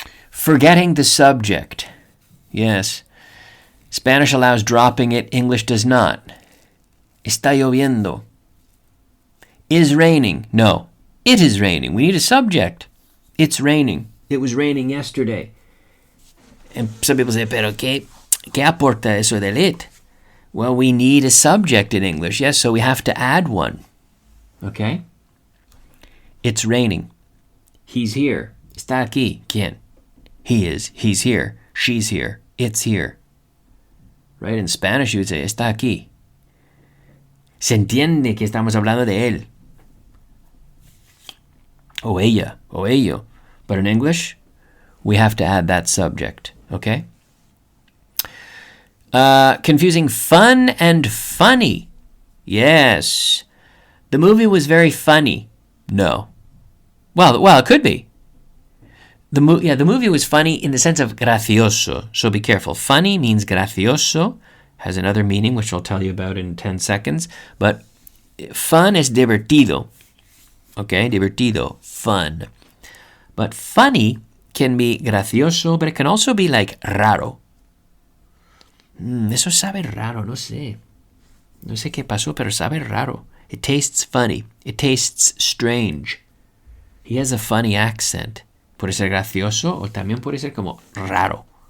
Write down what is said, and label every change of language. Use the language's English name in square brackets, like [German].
[English] Forgetting the subject. Yes. Spanish allows dropping it. English does not. Está lloviendo. Is raining. No. It is raining. We need a subject. It's raining. It was raining yesterday. [Spanish] And some people say, pero ¿qué aporta eso del it? [English] Well, we need a subject in English. Yes, so we have to add one. Okay? It's raining. He's here. Está aquí. ¿Quién? He is. He's here. She's here. It's here. Right? In Spanish, you would say, está aquí. [Spanish] Se entiende que estamos hablando de él. O ella. O ello. [English] But in English, we have to add that subject. Okay? Confusing fun and funny. Yes. The movie was very funny. No. Well, it could be. The movie was funny in the sense of gracioso. So be careful. Funny means gracioso. Has another meaning, which I'll tell you about in 10 seconds. But fun is divertido. Okay? Divertido. Fun. But funny can be gracioso, but it can also be like raro. [Spanish] Eso sabe raro, no sé. No sé qué pasó, pero sabe raro. It tastes funny. It tastes strange. He has a funny accent. Puede ser gracioso o también puede ser como raro.